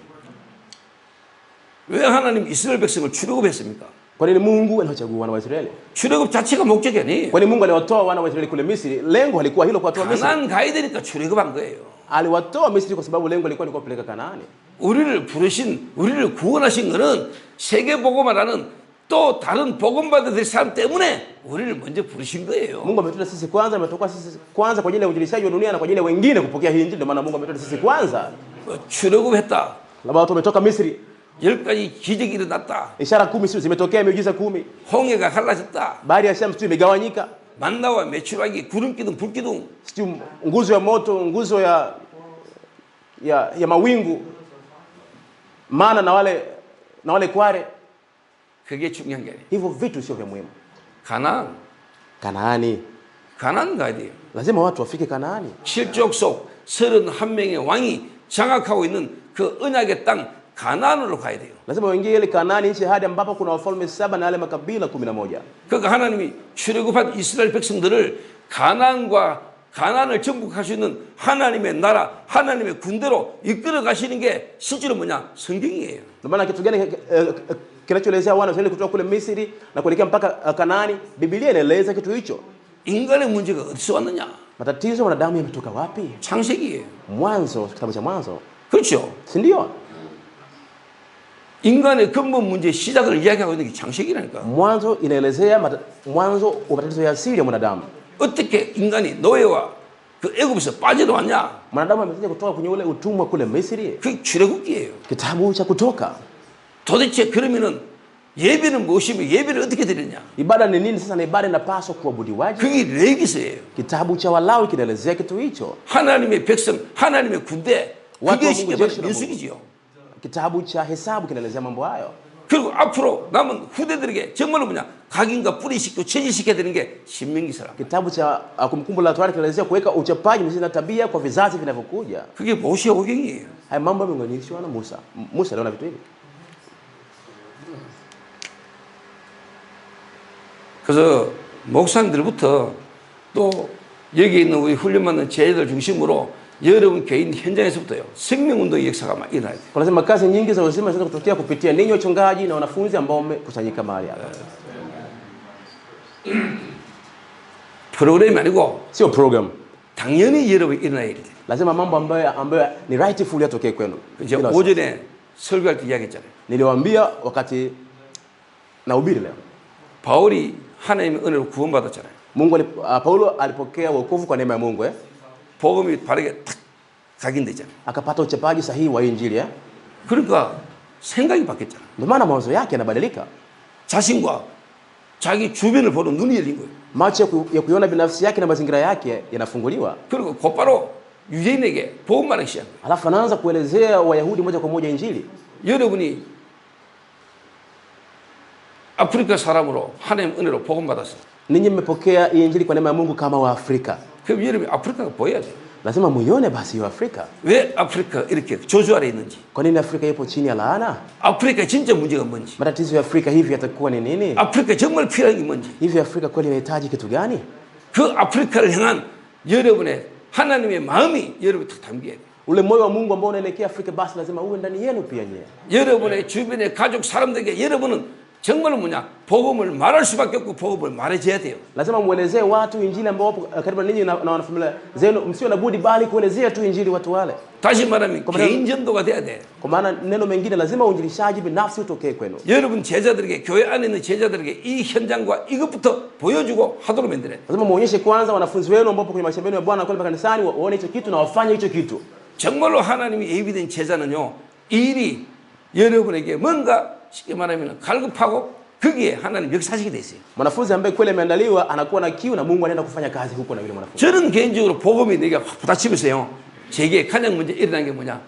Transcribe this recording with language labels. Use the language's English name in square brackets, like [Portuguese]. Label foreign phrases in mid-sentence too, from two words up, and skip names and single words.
[Korean] 왜 하나님 이스라엘 백성을 출애굽했습니까? [Swahili] Kwa nini Mungu aliwachagua wana wa Israeli? [Korean] 출애굽 자체가 목적이 아니에요. [Swahili] Kwa nini Mungu aliwatoa wana wa Israeli kule Misri? Lengo halikuwa hilo kuwatoa Misri. [Korean] 가나안 가야 되니까 출애굽한 거예요. [Swahili] Aliwatoa Misri kwa sababu lengo lilikuwa ni kuwapeleka Kanaani. [Korean] 우리를 부르신, 우리를 구원하신 것은 세계 복음화라는 또 다른 복음 받아야 될 사람 때문에 우리를 먼저 부르신 거예요. [Swahili] Mungu ametuita sisi kwanza, ametoka sisi kwanza kwa ajili ya uinjilishaji wa dunia na kwa ajili ya wengine kupokea hii injili. Ndio maana Mungu ametuita sisi kwanza. [Korean] 출애굽했다. [Swahili] Labda watu wametoka Misri, [Korean] 10가지 기적이 일어났다. [Swahili] ishara 10 zimetokea, miujiza 10. [Korean] 홍해가 갈라졌다. [Swahili] Bahari ya Shamu imegawanyika. [Korean] 만나와 메추라기, 구름기둥, 불기둥. [Swahili] Sio nguzo ya moto, nguzo ya mawingu. Maana na wale kware. [Korean] 그게 중요한 게 아니에요. [Swahili] Hivyo vitu sio vya muhimu. [Korean] 가나안 가야 돼요. [Swahili] Lazima watu wafike Kanaani. [Korean] 칠족 속 31명의 왕이 장악하고 있는 그 언약의 땅 가나안으로 가야 돼요. [Swahili] lazima uingie ile Kanaani, nchi hadi ambapo kuna wafalme 7 na yale makabila 11. [Korean] 그러니까 하나님이 출애굽한 이스라엘 백성들을 가나안을 정복할 수 있는 하나님의 나라, 하나님의 군대로 이끌어 가시는 게 실제로 뭐냐? 성경이에요. [Swahili] Ndio maana kitu gani kinachoelezea wana wa Israeli kutoka kule Misri na kuelekea mpaka Kanaani? Biblia inaeleza kitu hicho. [Korean] 인간의 문제가 어디서 왔느냐? [Swahili] Matatizo ya wanadamu yametoka wapi? [Korean] 창세기예요. [Swahili] Mwanzo, kitabu cha Mwanzo. [Korean] 그렇죠. [Swahili] Si ndio? [Korean] 인간의 근본 문제의 시작을 이야기하고 있는 게 창세기라니까. [Swahili] Mwanzo inaelezea mwanzo wa matatizo ya asili ya mwanadamu. [Korean] 어떻게 인간이 노예와 그 애굽에서 빠져나왔냐? [Swahili] Mwanadamu amekuja kutoka kwenye ule utumwa kule Misri. [Korean] 그 출애굽기예요. [Swahili] Kitabu cha Kutoka. [Korean] 도대체 그러면은 예배는 무엇이며 예배를 어떻게 드리냐? [Swahili] Ibada ni nini sasa, na ibada inapaswa kuabudiwaje? [Korean] 그게 레위기서예요. [Swahili] Kitabu cha Walawi kinaelezea kitu hicho. [Korean] 하나님의 백성, 하나님의 군대. [Swahili] Watu [Korean] 그게 [Swahili] wa [Korean] 쉽게 [Swahili] Mungu, [Korean] 말하면 [Swahili] jeshi la Mungu. [Korean] 민수기지요. [Swahili] Kitabu cha Hesabu kinaelezea mambo hayo. [Korean] 그리고 앞으로 남은 후대들에게 정말로 뭐냐? 각인과 뿌리시키고 체질시켜야 되는 게 신명기서라. [Swahili] Kitabu cha Kumbukumbu la Torati kinaelezea kuweka uchapaji, misingi na tabia kwa vizazi vinavyokuja. [Korean] 그게 모세오경이에요. [Swahili] Haya mambo yameunganishwa na Musa. Musa aliona vitu hivi. [Korean] 그래서 목사님들부터 또 여기 있는 우리 훈련받는 제자들 중심으로 여러분 개인 현장에서부터요 생명운동의 역사가 막 일어나야 돼요. [Swahili] Kuna sema kazi nyingi za uzima zinaweza kutokea kupitia ninyi wachungaji na wanafunzi ambao wamekusanyika mahali hapa. [Korean] 프로그램이 아니고 [Swahili] Sio program. [Korean] 당연히 여러분 일어나야 돼요. [Swahili] Lazima mambo ambayo ni rightful yatokee kwenu. [Korean] 이제 오전에 설교할 때 이야기했잖아요. [Swahili] Niliwaambia wakati nahubiri leo. [Korean] 바울이 하나님의 은혜로 구원받았잖아요. [Swahili] Paulo alipokea wokovu kwa neema ya Mungu [Korean] 복음이 바르게 탁 각인되잖아요. [Swahili] akapata uchapaji sahihi wa injili [Korean] 그러니까 생각이 바뀌었잖아요. [Swahili] Ndio maana mawazo yake yanabadilika. [Korean] 자신과 자기 주변을 보는 눈이 열린 거예요. [Swahili] Macho ya kuiona binafsi yake na mazingira yake yanafunguliwa. [Korean] 그리고 곧바로 유대인에게 복음 말하기 시작한 거예요. [Swahili] Alafu anaanza kuelezea Wayahudi moja kwa moja injili. [Korean] 여러분이 아프리카 사람으로 하나님 은혜로 복음 받았어요. [Swahili] Ninyi mmepokea injili kwa neema ya Mungu kama Waafrika. [Korean] 그럼 여러분이 아프리카가 보여야 돼요. [Swahili] Lazima muione basi hiyo Afrika. [Korean] 왜 아프리카 이렇게 저주 아래 있는지. [Swahili] Kwa nini Afrika ipo chini ya laana? [Korean] 아프리카 진짜 문제가 뭔지. [Swahili] Matatizo ya Afrika hivi yatakuwa ni nini? [Korean] 아프리카 정말 필요한 게 뭔지. [Swahili] Hivi Afrika kweli inahitaji kitu gani? [Korean] 그 아프리카를 향한 여러분의 하나님의 마음이 여러분이 딱 담겨야 돼요. [Swahili] Ule moyo wa Mungu ambao unaelekea Afrika basi lazima uwe ndani yenu pia nyie. [Korean] 여러분의 주변의 가족 사람들에게 여러분은 정말로 뭐냐? 복음을 말할 수밖에 없고 복음을 말해줘야 돼요. [Swahili] Lazima muelezee watu injili ambao wapo karibu ninyi na wanafamilia zenu, msio na budi bali kuelezea tu injili watu wale. [Korean] 다시 말하면 개인 전도가 돼야 돼. [Swahili] Kwa maana neno mengine lazima uinjilishaji binafsi utokee kwenu. [Korean] 여러분 제자들에게 교회 안에 있는 제자들에게 이 현장과 이것부터 보여주고 하도록 만들어야 돼. [Swahili] Lazima muonyeshe kwanza wanafunzi wenu ambao kwenye mashambani ya Bwana kwenda kanisani waone hicho kitu na wafanye hicho kitu. [Korean] 정말로 하나님이 예비된 제자는요. 이 일이 여러분에게 뭔가 쉽게 말하면 갈급하고 거기에 하나님 역사하시게 돼 있어요. [Swahili] Mwanafunzi ambaye kweli ameandaliwa anakuwa na kiu na Mungu anaenda kufanya kazi huko na yule mwanafunzi. [Korean] 저는 개인적으로 복음이 내가 확 부딪히면서요. 제게 가장 먼저 일어난 게 뭐냐?